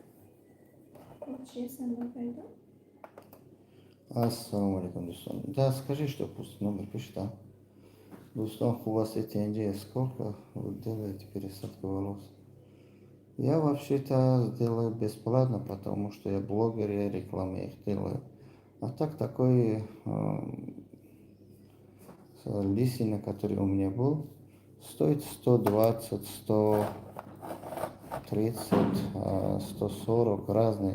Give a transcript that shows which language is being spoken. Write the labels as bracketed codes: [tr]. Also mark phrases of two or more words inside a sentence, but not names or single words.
[ru] Лучше я сама пойду. [ar] السلام عليكم, [ru] Дусан. Да, скажи, что пусть номер пишет, да? Рустам, у вас эти NG сколько вы делаете пересадку волос? Я вообще-то делаю бесплатно, потому что я блогер, я рекламу их делаю. А так такой лисина, который у меня был, стоит 120, 130, 140, разные.